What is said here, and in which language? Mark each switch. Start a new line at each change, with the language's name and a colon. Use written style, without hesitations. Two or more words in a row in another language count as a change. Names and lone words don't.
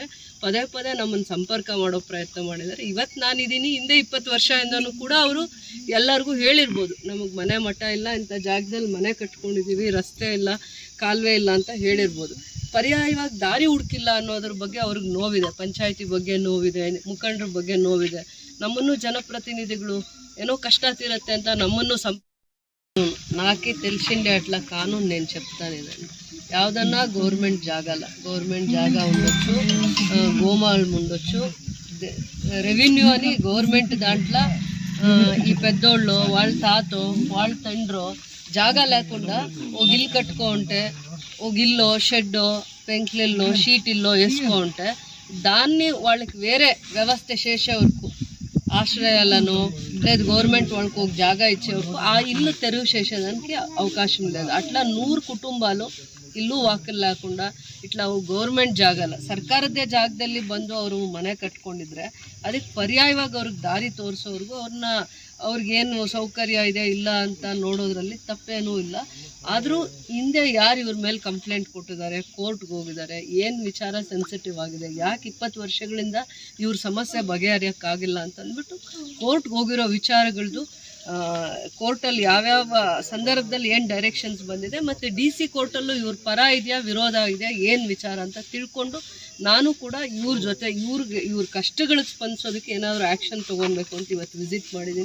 Kannada: ಪದೇ ಪದೇ ನಮ್ಮನ್ನು ಸಂಪರ್ಕ ಮಾಡೋ ಪ್ರಯತ್ನ ಮಾಡಿದ್ದಾರೆ. ಇವತ್ತು ನಾನಿದ್ದೀನಿ, ಹಿಂದೆ 20 ವರ್ಷದಿಂದನೂ ಕೂಡ ಅವರು ಎಲ್ಲರಿಗೂ ಹೇಳಿರ್ಬೋದು, ನಮಗೆ ಮನೆ ಮಠ ಇಲ್ಲ, ಇಂಥ ಜಾಗದಲ್ಲಿ ಮನೆ ಕಟ್ಕೊಂಡಿದ್ದೀವಿ, ರಸ್ತೆ ಇಲ್ಲ, ಕಾಲುವೆ ಇಲ್ಲ ಅಂತ ಹೇಳಿರ್ಬೋದು. ಪರ್ಯಾಯವಾಗಿ ದಾರಿ ಹುಡುಕಿಲ್ಲ ಅನ್ನೋದ್ರ ಬಗ್ಗೆ ಅವ್ರಿಗೆ ನೋವಿದೆ. ಪಂಚಾಯತಿ ಬಗ್ಗೆ ನೋವಿದೆ, ಮುಖಂಡರ ಬಗ್ಗೆ ನೋವಿದೆ. ನಮ್ಮನ್ನು ಜನಪ್ರತಿನಿಧಿಗಳು ಏನೋ ಕಷ್ಟ ತೀರತ್ತೆ ಅಂತ
Telugu: నమ్మను నాకే తెలిసిండే అట్లా కానూన్ నేను చెప్తానేదండి. ಯಾವುದన్నా గవర్నమెంట్ జాగాల, గవర్నమెంట్ జాగా ఉండొచ్చు, గోమాళం ఉండొచ్చు, రెవెన్యూ అని గవర్నమెంట్ దాంట్లో ఈ పెద్దోళ్ళు వాళ్ళ తాతో వాళ్ళ తండ్రో జాగా లేకుండా ఓ గిల్లు కట్టుకో ఉంటే, ఓ గిల్లో షెడ్డో పెంకులిల్లో షీటిల్లో వేసుకో ఉంటే దాన్ని వాళ్ళకి వేరే వ్యవస్థ చేసే వరకు, ఆశ్రయాలను లేదు గవర్నమెంట్ వాళ్ళకి ఒక జాగా ఇచ్చే వరకు ఆ ఇల్లు తెరువు చేసేదానికి అవకాశం లేదు. అట్లా 100 కుటుంబాలు
Kannada: ಇಲ್ಲೂ ವಾಕಲ್ లేకుండా ಇಟ್లా ಗೌರ್ಮೆಂಟ್ ಜಾಗಲ್ಲ, ಸರ್ಕಾರದ್ದೇ ಜಾಗದಲ್ಲಿ ಬಂದು ಅವರು ಮನೆ ಕಟ್ಕೊಂಡಿದ್ರೆ ಅದಕ್ಕೆ ಪರ್ಯಾಯವಾಗಿ ಅವ್ರಿಗೆ ದಾರಿ ತೋರಿಸೋರ್ಗು ಅವ್ರಿಗೇನು ಸೌಕರ್ಯ ಇದೆ ಇಲ್ಲ ಅಂತ ನೋಡೋದ್ರಲ್ಲಿ ತಪ್ಪೇನೂ ಇಲ್ಲ. ಆದರೂ ಹಿಂದೆ ಯಾರು ಇವ್ರ ಮೇಲೆ ಕಂಪ್ಲೇಂಟ್ ಕೊಟ್ಟಿದ್ದಾರೆ, ಕೋರ್ಟ್ಗೆ ಹೋಗಿದ್ದಾರೆ, ಏನು ವಿಚಾರ ಸೆನ್ಸಿಟಿವ್ ಆಗಿದೆ, ಯಾಕೆ 20 ವರ್ಷಗಳಿಂದ ಇವ್ರ ಸಮಸ್ಯೆ ಬಗೆಹರಿಯೋಕ್ಕಾಗಿಲ್ಲ ಅಂತ ಅಂದ್ಬಿಟ್ಟು ಕೋರ್ಟ್ಗೆ ಹೋಗಿರೋ ವಿಚಾರಗಳದ್ದು, ಕೋರ್ಟಲ್ಲಿ ಯಾವ್ಯಾವ ಸಂದರ್ಭದಲ್ಲಿ ಏನು ಡೈರೆಕ್ಷನ್ಸ್ ಬಂದಿದೆ, ಮತ್ತು DC ಕೋರ್ಟಲ್ಲೂ ಇವ್ರ ಪರ ಇದೆಯಾ ವಿರೋಧ ಇದೆಯಾ ಏನು ವಿಚಾರ ಅಂತ ತಿಳ್ಕೊಂಡು ನಾನು ಕೂಡ ಇವ್ರ ಜೊತೆ ಇವ್ರ ಕಷ್ಟಗಳಿಗೆ ಸ್ಪಂದಿಸೋದಕ್ಕೆ ಏನಾದರೂ ಆ್ಯಕ್ಷನ್ ತೊಗೊಬೇಕು ಅಂತ ಇವತ್ತು ವಿಸಿಟ್ ಮಾಡಿದ್ದೀನಿ.